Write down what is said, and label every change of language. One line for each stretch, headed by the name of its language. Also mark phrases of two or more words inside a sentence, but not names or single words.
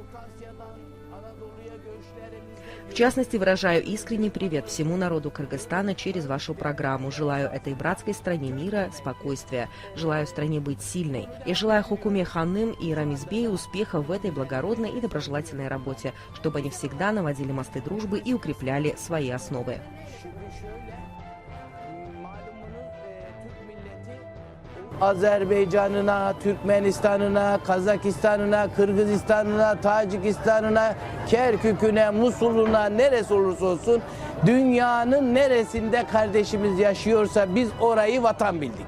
Russian: В частности, выражаю искренний привет всему народу Кыргызстана через вашу программу. Желаю этой братской стране мира, спокойствия. Желаю стране быть сильной. И желаю Хукуме Ханым и Рамизбею успеха в этой благородной и доброжелательной работе, чтобы они всегда наводили мосты дружбы и укрепляли свои основы.
Turkish: Azerbaycan'ına, Türkmenistan'ına, Kazakistan'ına, Kırgızistan'ına, Tacikistan'ına, Kerkük'üne, Musul'una, neresi olursa olsun dünyanın neresinde kardeşimiz yaşıyorsa biz orayı vatan bildik.